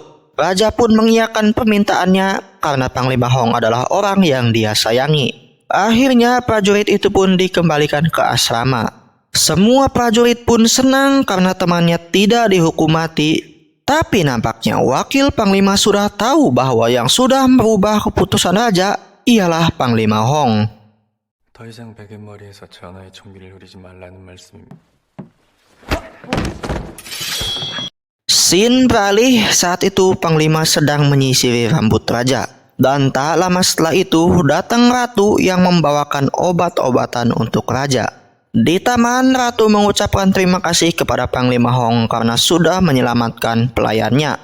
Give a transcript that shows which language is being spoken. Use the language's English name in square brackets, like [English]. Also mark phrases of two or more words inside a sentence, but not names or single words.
[Indonesian] Raja pun mengiyakan permintaannya karena Panglima Hong adalah orang yang dia sayangi. Akhirnya prajurit itu pun dikembalikan ke asrama. Semua prajurit pun senang karena temannya tidak dihukum mati. Tapi nampaknya wakil Panglima sudah tahu bahwa yang sudah merubah keputusan raja ialah Panglima Hong. [Korean] 더 이상 베갯머리에서 전하의 총기를 흐리지 말라는 말씀입니다. [Indonesian] Scene beralih, saat itu Panglima sedang menyisiri rambut raja. Dan tak lama setelah itu datang ratu yang membawakan obat-obatan untuk raja. Di taman, ratu mengucapkan terima kasih kepada Panglima Hong karena sudah menyelamatkan pelayannya.